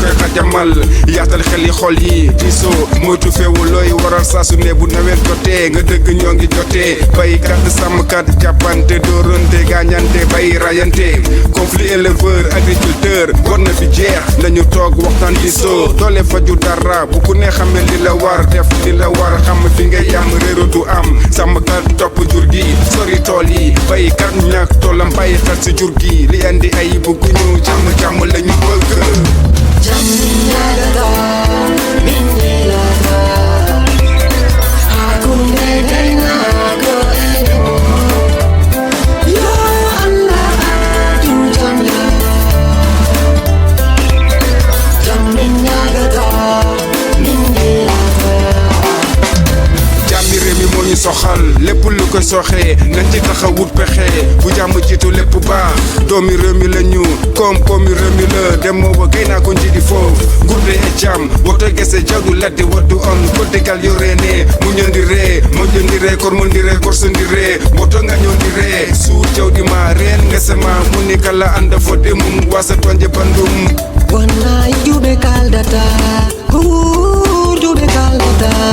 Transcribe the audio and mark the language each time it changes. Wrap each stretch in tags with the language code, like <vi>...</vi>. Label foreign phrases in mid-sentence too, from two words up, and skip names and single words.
<wo>koy xajamal yaatal xel yi xol yi diisoo moytu feewu looy waral saa su ne bu nawet jotee nga dëgg ñoo ngi jotee baykat sàmmkat jàppante dóorante gaañante bay rayante</wo> <fr>conflit éleveur agriculteur</fr> <wo>war na fi jeex nañu toog waxtaan diisoo doole faju dara bu ku ne xamee li la war def li la war xam fi nga yam réero du am sàmmkat topp jur gi sori tool yi baykat ñàkk toolam bàyyi xel si jur gi li andi ay bëgguñu jàmm lañu bëgg</wo> <ff>jam nagada minni lata hakunde gaynak ego yo Allah tu jam yo jam nagada minni lata</ff> <wo>jàmmi réew mi moo ñu soxal lépp lu ko soxee nañ ci taxawut pexe bu jàmm jiitu lépp baax doomi réew mi la ñu koom-koomi réew mi la demoo ba gay naa ko</wo> <ff>njiidi foofu gurde e jàmm woto gese jawdu ladde waddu on koddigal yo reene muñondiree moƴƴondiree kormondiree korsondiree woto ngañondiree suur jawdi ma reen ngese ma muni kala anda fodde mum wasa tonje bandum wallahi juɓe kaldata ko juɓe kaldata</ff>